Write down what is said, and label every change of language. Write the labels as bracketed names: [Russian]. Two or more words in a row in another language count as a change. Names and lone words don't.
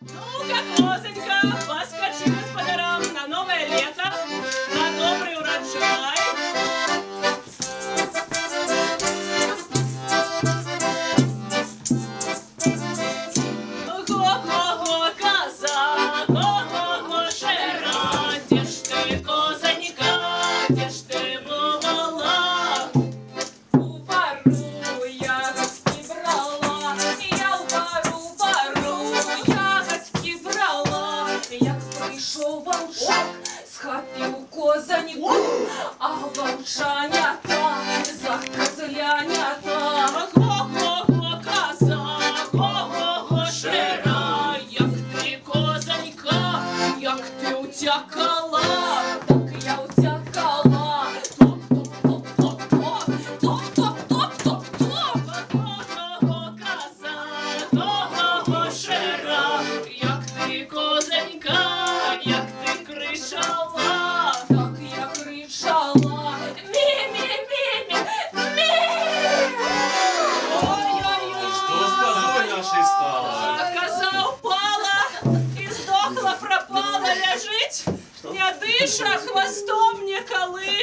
[Russian] Ну-ка, козонька, поскочи господарам на новое лето, на добрый урожай. Го-го-го, коза, го-го-го, шера, где ж ты, козонька, где ж ты бывала? У пару ягодки брала, я у пару ягодки брала. [Ukrainian] Як прийшов волчок, схопив козоньку, а волчанята за козлянята. [Russian] Го-го-го, коза, го-го-го, шера, [Ukrainian] як ти, козонька, як ти утякала. Так я утякала, топ-топ-топ-топ-топ, топ-топ-топ-топ-топ. [Russian] Го-го-го, коза, го-го-го, шера, [Ukrainian] як ти, козонька, як ти кричала. Так я кричала, мі-мі-мі-мі, мі. [Russian] Что с козой нашей стало? Коза упала и сдохла, пропала, лежить, не дыша, хвостом не колышет.